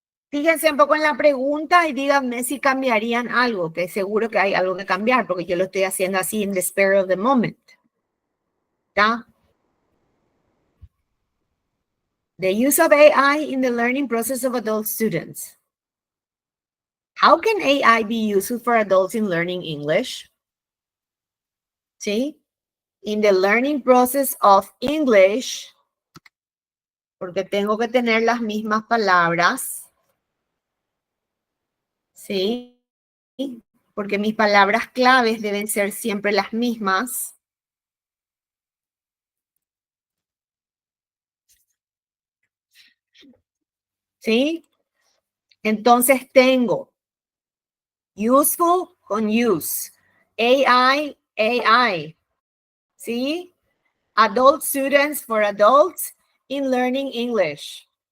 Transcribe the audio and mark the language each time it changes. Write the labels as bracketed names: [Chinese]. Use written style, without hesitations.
[Spanish] Fíjense un poco en la pregunta y díganme si cambiarían algo, que seguro que hay algo que cambiar, porque yo lo estoy haciendo así [English] in the spur of the moment. [Spanish] ¿Está? [English] The use of AI in the learning process of adult students. How can AI be useful for adults in learning English? [Spanish] ¿Sí? [English] In the learning process of English, [Spanish] porque tengo que tener las mismas palabras. ¿Sí? Porque mis palabras claves deben ser siempre las mismas. ¿Sí? Entonces tengo useful con use, AI, ¿sí? [English] Adult students for adults in learning English.